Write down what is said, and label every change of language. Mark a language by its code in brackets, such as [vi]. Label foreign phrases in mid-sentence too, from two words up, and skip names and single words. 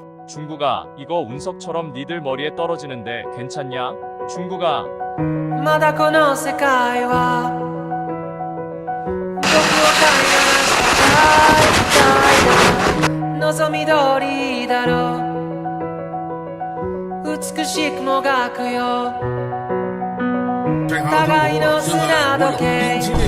[ko] 중국아, 이거 운석처럼 니들 머리에 떨어지는데 괜찮냐? 중국아. [ja] まだこの世界は僕を飼いならしたい望み通りだろう美しくもがくよ互いの砂時計